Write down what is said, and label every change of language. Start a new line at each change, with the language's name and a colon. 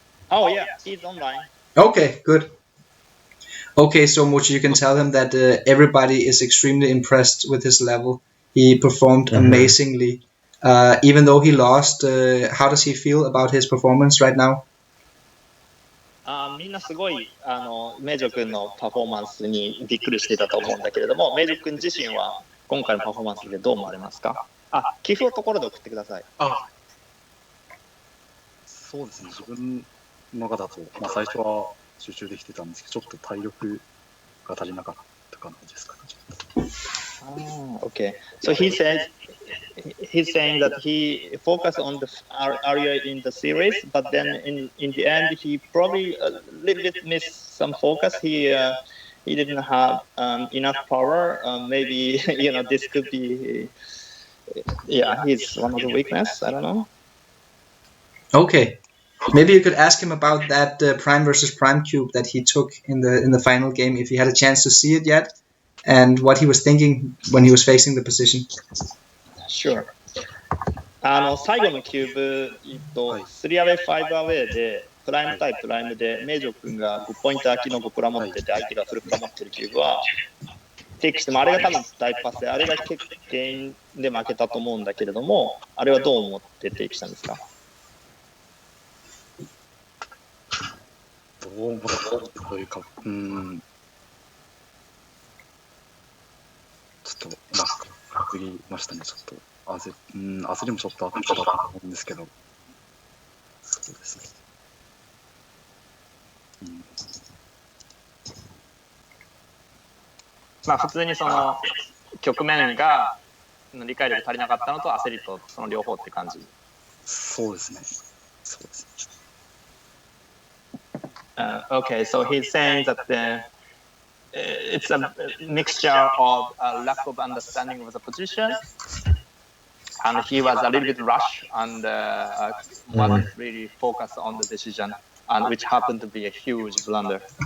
English: Oh yeah, he's online. Okay, good. Okay, so Mochy, you can tell him that everybody is extremely impressed with his level. He performed amazingly. Even though he lost, how does he feel about his performance right now?
Japanese: みんなすごいメイジョ君のパフォーマンスにびっくりしていたと思うんだけれども、メイジョ君自身は今回のパフォーマンスでどう思われますか？寄付をところで送ってください。そうですね、自分のがだと、最初は集中できてたんですけど、ちょっと体力が足りなかった感じですかね。
English: Okay. So he's saying that he focused on the area in the series, but then in the end he probably a little bit missed some focus. He didn't have enough power. Maybe this could be he's one of the weakness. I don't know. Okay. Maybe you could ask him about that Prime versus Prime cube that he took in the final game, if he had a chance to see it yet, and what he was thinking when he was facing the position. Sure.
Japanese: 最後のキューブ、3アウェイ、5アウェイで、プライム対プライムで、メイジョ君が5ポイント空きの5プラ持ってて、相手がフルプラ持ってるキューブは、テイクしても、あれが多分大パスで、あれが結構原因で負けたと思うんだけれども、あれはどう思ってテイクしたんですか？どう思ったというか、ちょっと焦りましたね。ちょっと焦りもちょっとあったと思うんですけど、そうですね。普通にその局面が理解力足りなかったのと焦りとその両方って感じ。そうですね。そうですね。
English: Okay, so he's saying that it's a mixture of a lack of understanding of the position, and he was a little bit rushed and wasn't really focused on the decision, and which happened to be a huge blunder.